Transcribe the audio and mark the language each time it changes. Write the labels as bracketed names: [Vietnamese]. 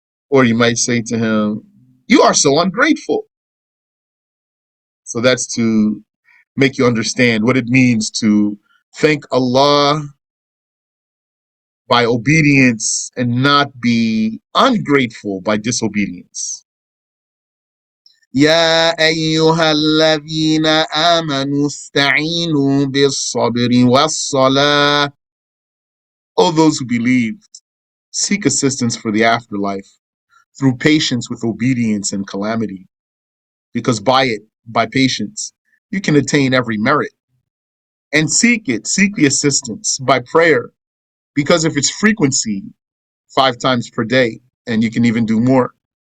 [English] Or you might say to him, "You are so ungrateful." So that's to make you understand what it means to thank Allah by obedience and not be ungrateful by disobedience. [Arabic] يا أيها الذين آمنوا استعينوا بالصبر والصلاة. [English] O those who believed, seek assistance for the afterlife through patience with obedience and calamity, because by patience, you can attain every merit. And seek the assistance by prayer, because of its frequency, 5 times per day, and you can even do more.